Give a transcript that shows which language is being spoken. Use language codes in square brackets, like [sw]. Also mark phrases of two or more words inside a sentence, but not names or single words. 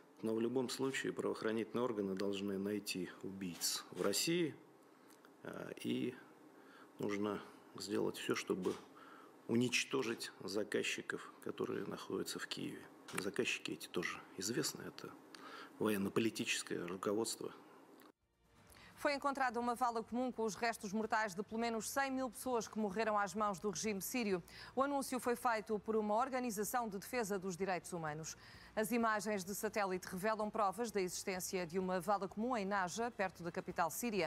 [ru] Но в любом случае правоохранительные органы должны найти убийц в России, и нужно сделать все, чтобы уничтожить заказчиков, которые находятся в Киеве. Заказчики эти тоже известны, это военно-политическое руководство. [pt] Foi encontrada uma vala comum com os restos mortais de pelo menos 100 mil pessoas que morreram às mãos do regime sírio. O anúncio foi feito por uma organização de defesa dos direitos humanos. As imagens de satélite revelam provas da existência de uma vala comum em Naja, perto da capital síria.